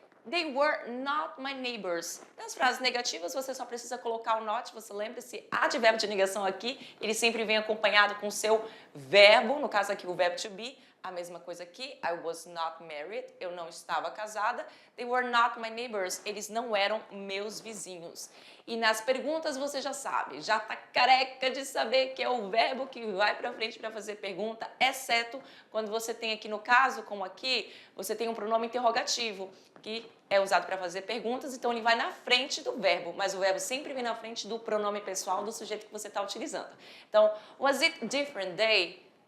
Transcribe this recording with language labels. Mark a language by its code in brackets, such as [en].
[en] They were not my neighbors. [pt] Nas frases negativas, você só precisa colocar o not. Você lembra, esse advérbio de negação aqui, ele sempre vem acompanhado com o seu verbo, no caso aqui o verbo to be. A mesma coisa aqui, [en] I was not married, [pt] eu não estava casada. [en] They were not my neighbors, [pt] eles não eram meus vizinhos. E nas perguntas você já sabe, já tá careca de saber que é o verbo que vai para frente para fazer pergunta, exceto quando você tem aqui no caso, como aqui, você tem um pronome interrogativo, que é usado para fazer perguntas, então ele vai na frente do verbo, mas o verbo sempre vem na frente do pronome pessoal do sujeito que você está utilizando. Então, [en] was it different day?